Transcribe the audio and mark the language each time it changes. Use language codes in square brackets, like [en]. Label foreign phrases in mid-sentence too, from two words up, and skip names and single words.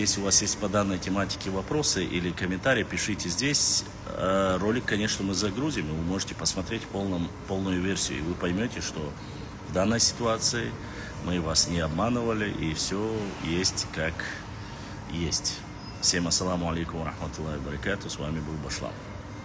[ru] Если у вас есть по данной тематике вопросы или комментарии, пишите здесь. Ролик, конечно, мы загрузим, и вы можете посмотреть полную версию, и вы поймете, что в данной ситуации мы вас не обманывали, и все есть как есть. [ar] Всем السلام عليكم ورحمة الله وبركاته. [ru] С вами был Башлам.